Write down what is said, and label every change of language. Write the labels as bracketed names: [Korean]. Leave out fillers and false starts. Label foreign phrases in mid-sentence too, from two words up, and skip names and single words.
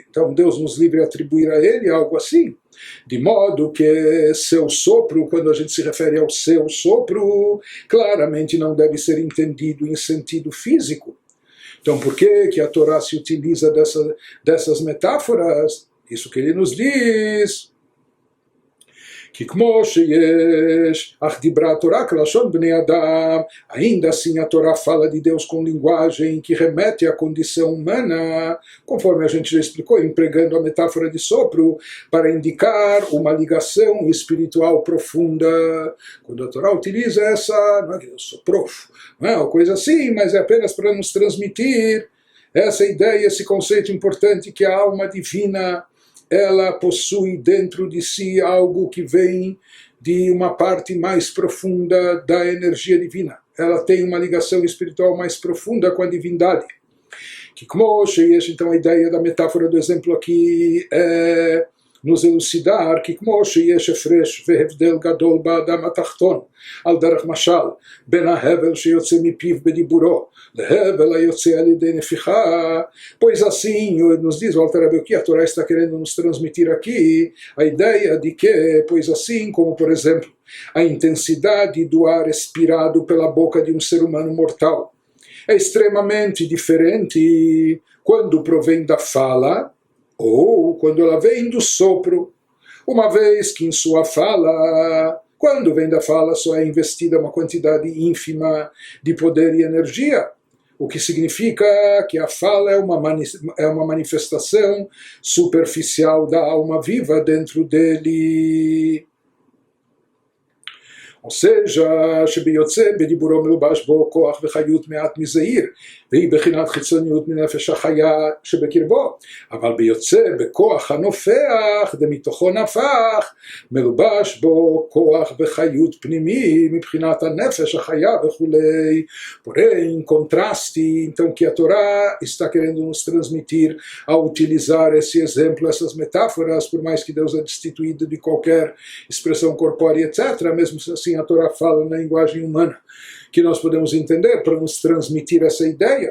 [Portuguese] Então Deus nos livre a atribuir a Ele algo assim. De modo que seu sopro, quando a gente se refere ao seu sopro, claramente não deve ser entendido em sentido físico. Então por que a Torá se utiliza dessas metáforas? Isso que ele nos diz, que [Hebrew] כמו שיש, אך דיברה התורה כלשון בני אדם, [Portuguese] ainda assim a Torá fala de Deus com linguagem que remete à condição humana, conforme a gente já explicou, empregando a metáfora de sopro para indicar uma ligação espiritual profunda. Quando a Torá utiliza essa, não é que Deus soprou, não é uma coisa assim, mas é apenas para nos transmitir essa ideia, esse conceito importante que a alma divina ela possui dentro de si algo que vem de uma parte mais profunda da energia divina. Ela tem uma ligação espiritual mais profunda com a divindade. Que como então a ideia da metáfora do exemplo aqui é nos elucidar que [Hebrew] כמו שיש הפרש והבדל גדול באדם התחתון על דרך משל בין ההבל שיוצא מפיו בדיבורו להבל היוצא על ידי נפיחה, [Portuguese] pois assim nos diz o Alter Rebbe, o que a Torá está querendo nos transmitir aqui, a ideia de que, pois assim como por exemplo a intensidade do ar expirado pela boca de um ser humano mortal é extremamente diferente quando provém da fala ou quando ela vem do sopro, uma vez que em sua fala, quando vem da fala, só é investida uma quantidade ínfima de poder e energia, o que significa que a fala é uma manifestação superficial da alma viva dentro dele. Ou seja, [Hebrew] שביוצא בדיבורו מלובש בו כוח וחיות מעט מזעיר, והיא בחינת חיצוניות מנפש החיה שבקרבו, אבל ביוצא בכוח הנופח, דמתוכו נפח, מלובש בו כוח וחיות פנימי מבחינת הנפש החיה וכולי. [Portuguese] Porém, em contraste, então que a Torá está querendo nos transmitir ao utilizar esse exemplo, essas metáforas, por mais que Deus é destituído de qualquer expressão corpórea, etc., mesmo assim a Torá fala na linguagem humana que nós podemos entender para nos transmitir essa ideia.